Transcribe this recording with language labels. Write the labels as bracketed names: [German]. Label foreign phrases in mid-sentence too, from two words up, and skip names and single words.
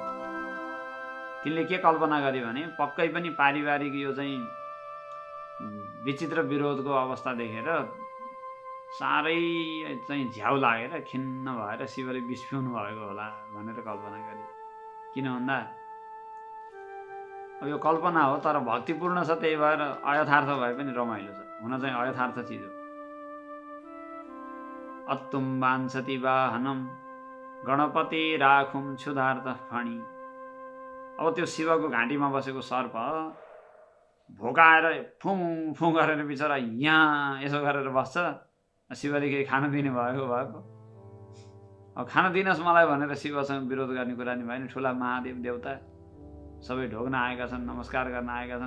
[Nepali] तिनले के कल्पना गरे भने पक्कै पनि पारिवारिक यो चाहिँ विचित्र विरोधको अवस्था देखेर साह्रै चाहिँ झ्याउ लागेर खिन्न भएर शिवले विष पिउनु भएको होला भनेर कल्पना गरे। किन भन्दा अब यो कल्पना हो, तर भक्तिपूर्ण छ, त्यही भएर अयथार्थ भए पनि रमाइलो छ। हुन चाहिँ अयथार्थ चिज हो। [Sanskrit] अत्तुम वाञ्छति वाहनम गणपति राखुं क्षुधार्त फणि। [Nepali] अब त्यो शिवको घाँटीमा बसेको सर्प भोकाएर फुँ फुँ गरेर बिचरा यहाँ यसो गरेर बस्छ। शिवले केही खान दिने भएको अब खान दिनुहोस् मलाई भनेर शिवसँग विरोध गर्ने कुरा नि भएन। ठुला महादेव देवता सबै ढोग्न आएका छन्, नमस्कार गर्न आएका छन्।